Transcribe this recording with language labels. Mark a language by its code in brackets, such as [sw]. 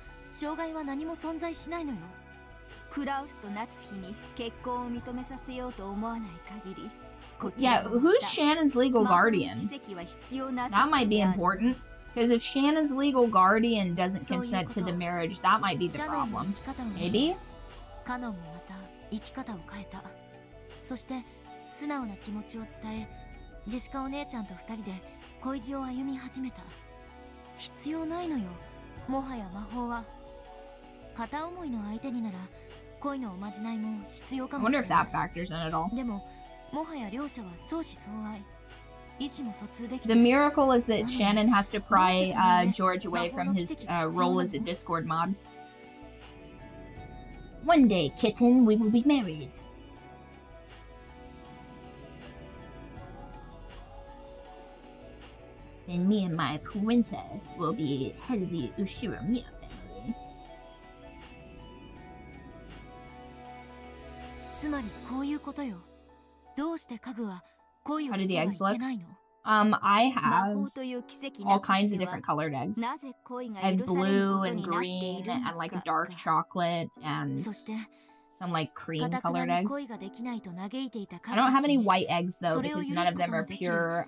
[ja] 障害は何も存在しないのよ。クラウスと夏日に結婚を認めさせようと思わない限り。 [en] Yeah, who's Shannon's legal guardian? That might be important, because if Shannon's legal guardian doesn't consent to the marriage, that might be the problem. Maybe? [ja] カノンもまた生き方を変えた。そして素直な気持ちを伝え、ジェシカお姉ちゃんと二人で恋路を歩み始めた。必要ないのよ。もはや魔法は。片思いの相手になら恋のおまじないも必要かもしれない。でももはや両者は相思相愛。意思も疎通できて。 [en] The miracle is that Shannon has to pry George away from his role as a Discord mod. One day, kitten, we will be married. Then me and my princess will be head of the Ushiro Mia family. [ja] つまりこういうことよ。どうして家具は恋をしてはいけないの？ [en] I have all kinds of different colored eggs. I have blue and green and like dark chocolate and some like cream colored eggs. I don't have any white eggs though because none of them are pure.